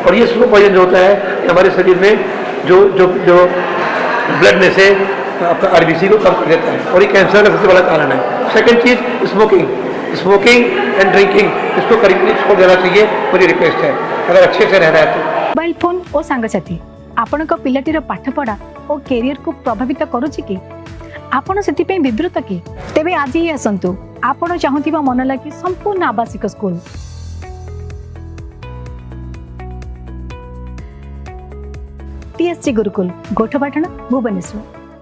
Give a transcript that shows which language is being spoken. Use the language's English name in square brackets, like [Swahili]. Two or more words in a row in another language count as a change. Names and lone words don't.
[Hindi] और ये [English] slow poison [Hindi] जो होता है हमारे शरीर में जो ब्लड में से आपका RBC को कम कर देता है, और ये कैंसर का सबसे बड़ा कारण है। सेकंड चीज़ [English] smoking and drinking, [Hindi] इसको करीब छोड़ देना चाहिए, मेरी रिक्वेस्ट है अगर अच्छे से रहना है तो। [Odia] ମୋବାଇଲ ଫୋନ ଔର ସାଙ୍ଗସାଥୀ ଆପଣଙ୍କ ପିଲାଟିର ପାଠପଢ଼ା ଓ କ୍ୟାରିୟରକୁ ପ୍ରଭାବିତ କରୁଛି କି ଆପଣ ସେଥିପାଇଁ ବିବ୍ରତ କି ତେବେ ଆଜି ହିଁ ଆସନ୍ତୁ ଆପଣ ଚାହୁଁଥିବା ମନ ଲାଗି ସମ୍ପୂର୍ଣ୍ଣ ଆବାସିକ ସ୍କୁଲ TSG गुरुकुल गोठपाटण भुवनेश्वर।